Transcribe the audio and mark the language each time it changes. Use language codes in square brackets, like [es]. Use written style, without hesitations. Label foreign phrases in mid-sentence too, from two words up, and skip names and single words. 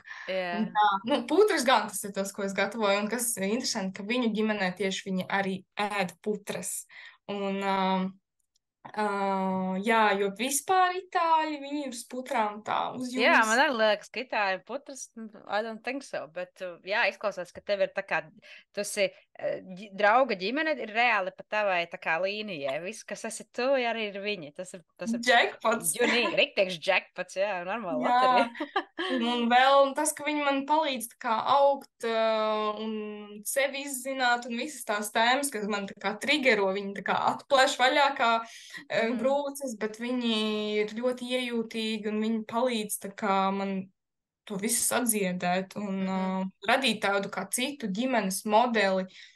[lv] Putras gan tas ir tas, ko es gatavoju, un kas ir interesanti, ka viņu ģimenē tieši viņi arī ēd putras. Un, jo vispār itāļi, viņi ir uz putrām tā uzjūtas. Jā, man arī liekas, ka itāļi putras, [en] I don't think so, [lv] bet izklausās, ka tev ir tā kā, tu esi drauga ģimene, ir reāli pa tavai tā kā līnijai. Viss, kas esi tu, arī ir viņi. Tas ir jackpots. Riktieks jackpots, jā, normāli loterija. Un vēl tas, ka viņi man palīdz tā kā augt un sevi izzināt un visas tās tēmas, kas man tā kā triggero, viņi tā kā atplēš vaļā kā brūces, bet viņi ir ļoti iejūtīgi un viņi palīdz tā kā man to visu sadziedēt un radīt tādu kā citu ģimenes modeli,